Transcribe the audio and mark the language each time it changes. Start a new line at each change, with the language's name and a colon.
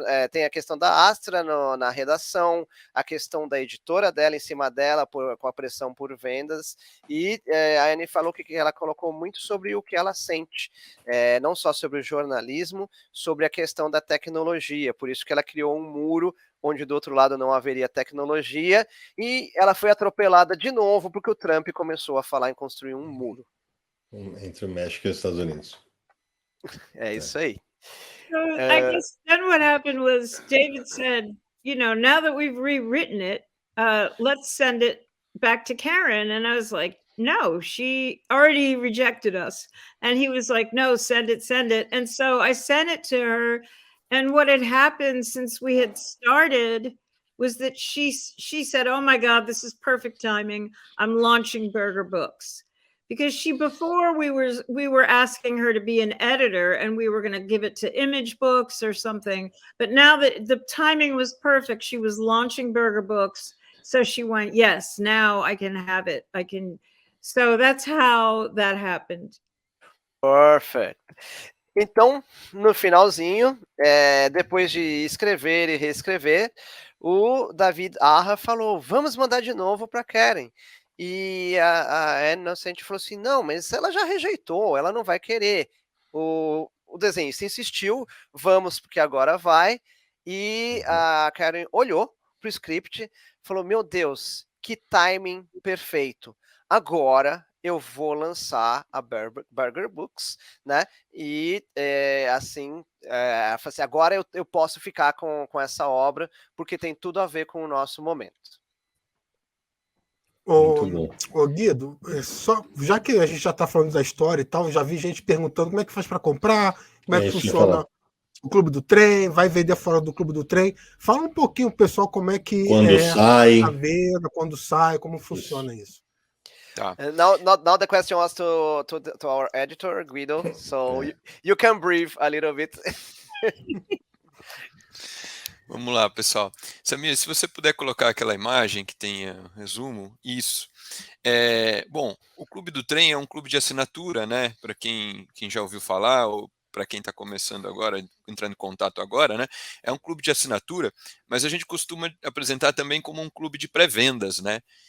Portuguese: tem a questão da Astra na redação, a questão da editora dela em cima dela, com a pressão por vendas, e a Anne falou que ela colocou muito sobre o que ela sente, não só sobre o jornalismo, sobre a questão da tecnologia, por isso que ela criou um muro onde do outro lado não haveria tecnologia, e ela foi atropelada de novo porque o Trump começou a falar em construir um muro. Entre o México e os Estados Unidos. É isso aí.
English: So I guess then what happened was David said, now that we've rewritten it, let's send it back to Karen. And I was like, no, she already rejected us. And he was like, no, send it. And so I sent it to her. And what had happened since we had started was that she said, oh my God, this is perfect timing. I'm launching Burger Books. Because before we were asking her to be an editor and we were going to give it to Image Books or something. But now that the timing was perfect, she was launching Burger Books. So she went, yes, now I can have it. So that's how that happened. Perfect.
Portuguese: Então, no finalzinho, depois de escrever e reescrever, o David Arra falou, vamos mandar de novo para Karen. E a Ann Nocenti falou assim, não, mas ela já rejeitou, ela não vai querer. O desenhista insistiu, vamos, porque agora vai. E a Karen olhou para o script, falou, meu Deus, que timing perfeito. Agora eu vou lançar a Burger Books, né? E assim, agora eu posso ficar com essa obra, porque tem tudo a ver com o nosso momento. Ô Guido, já que a gente já está falando da história e tal, já vi gente perguntando como é que faz para comprar, como é que funciona o Clube do Trem, vai vender fora do Clube do Trem. Fala um pouquinho, pessoal, como é que sai a venda, quando sai, como funciona isso.
English: Now the question was to our editor, Guido, so you can breathe a little bit.
Portuguese: Vamos lá, pessoal. Samir, se você puder colocar aquela imagem que tenha resumo, isso. Bom, o Clube do Trem é um clube de assinatura, né? Para quem já ouviu falar, ou para quem está começando agora, entrando em contato agora, né? É um clube de assinatura, mas a gente costuma apresentar também como um clube de pré-vendas, né?